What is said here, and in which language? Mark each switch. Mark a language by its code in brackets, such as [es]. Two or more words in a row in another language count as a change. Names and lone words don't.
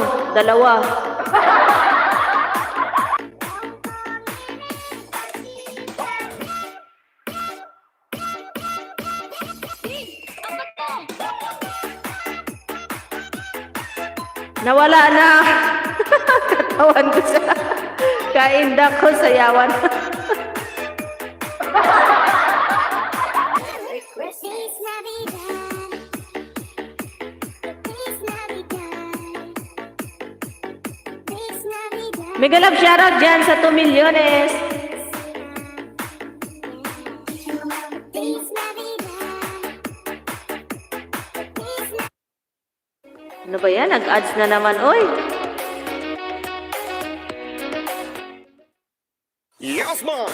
[tl] Dalawa. Nawala na. Katawan ko sa kainda ko, sayawan. [es] Feliz Navidad. Feliz Navidad. Feliz Navidad. [en] Mega love shoutout [tl] dyan sa 2 milyones. [es] Feliz Navidad. [tl] Ano ba yan? Nag-ads na naman, oy. [en] Yes, man!